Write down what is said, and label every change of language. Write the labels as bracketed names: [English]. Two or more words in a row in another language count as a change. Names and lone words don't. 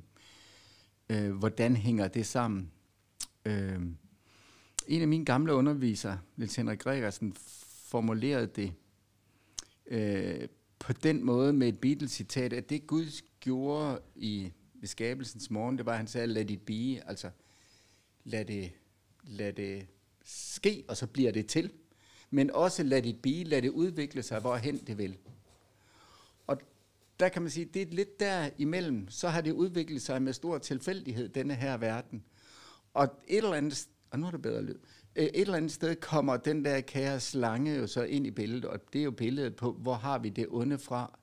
[Danish] Hvordan hænger det sammen? En af mine gamle undervisere, Niels Henrik Gregersen, formulerede det på den måde med et Beatles-citat, at det Gud gjorde ved skabelsens morgen, det var, at han sagde, [English] let it be, [Danish] altså lad det ske, og så bliver det til. Men også lad [English] it be, [Danish] lad det udvikle sig, hvorhen det vil. Og der kan man sige, det er lidt der imellem, så har det udviklet sig med stor tilfældighed, denne her verden. Og et eller andet, og nu er det bedre lyd, et eller andet sted kommer den der kære slange jo så ind i billedet, og det er jo billedet på, hvor har vi det onde fra?